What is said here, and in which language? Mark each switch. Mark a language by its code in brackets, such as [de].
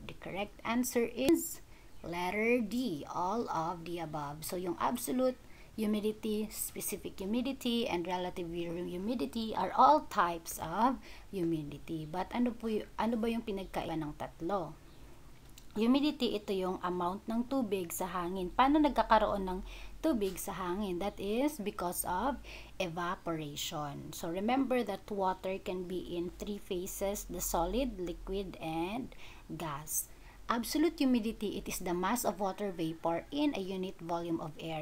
[en] The correct answer is letter D. All of the above. So, yung absolute humidity, specific humidity, and relative humidity are all types of humidity. [tl] But ano ba yung pinagkaiba ng tatlo? Humidity, ito yung amount ng tubig sa hangin. Paano nagkakaroon ng tubig sa hangin? [en] That is because of evaporation. So remember that water can be in three phases: the solid, liquid, and gas. Absolute humidity, it is the mass of water vapor in a unit volume of air.